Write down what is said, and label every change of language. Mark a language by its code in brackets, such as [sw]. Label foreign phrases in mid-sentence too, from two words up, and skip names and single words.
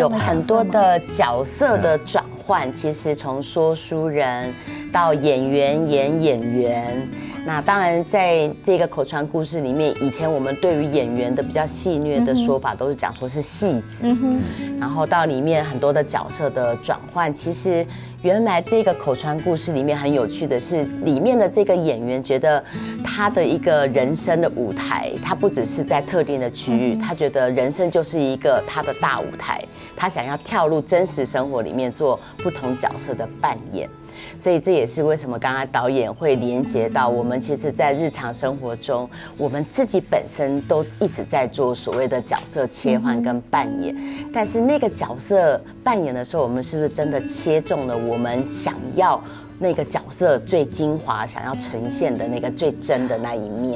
[zh] 有很多的角色的轉換，其實從說書人到演員演員。那當然，在這個口傳故事裡面，以前我們對於演員的比較戲謔的說法，都是講說是戲子。然後到裡面很多的角色的轉換，其實原來這個口傳故事裡面很有趣的是，裡面的這個演員覺得他的一個人生的舞台，他不只是在特定的區域，他覺得人生就是一個他的大舞台，他想要跳入真實生活裡面做不同角色的扮演。所以这也是为什么刚刚导演会连接到我们，其实在日常生活中，我们自己本身都一直在做所谓的角色切换跟扮演，但是那个角色扮演的时候，我们是不是真的切中了我们想要那个角色最精华、想要呈现的那个最真的那一面？